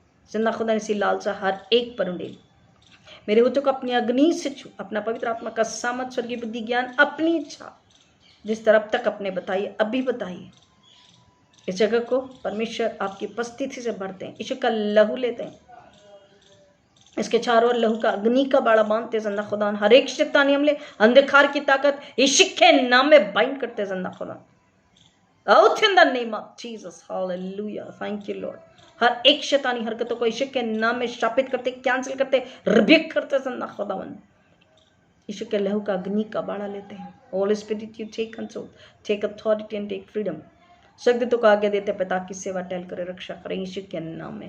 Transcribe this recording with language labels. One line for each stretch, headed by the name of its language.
Hindi: जिंदा खुदा इसी लालसा हर एक पर उड़े। मेरे होठों को अपनी अग्नि से छू, अपना पवित्र आत्मा का सामर्थ, स्वर्गीय बुद्धि, ज्ञान, अपनी इच्छा जिस तरह अब तक अपने बताइए, अभी बताइए। इस जगह को परमेश्वर आपकी उपस्थिति से भरते हैं, यीशु का लहू लेते हैं, इसके चारों ओर लहू का अग्नि का बाड़ा बांधते हैं। जिंदा खुदा हर एक शैतानी हमले, अंधकार की ताकत यीशु के नाम में बाइंड करते हैं। जिंदा खुदा
English: out in the name of Jesus, hallelujah, thank you Lord।
Hindi: हर एक शैतानी हरकतों को यीशु के नाम में शापित करते, कैंसिल करते, रिबेक करते। जिंदा खुदावन यीशु के लहू का अग्नि का बाड़ा लेते हैं।
English: Holy Spirit, you take control, take authority and take freedom.
Hindi: स्वर्गदूतों को आज्ञा देते, पिता की सेवा टहल करे, रक्षा करें यीशु के नाम में।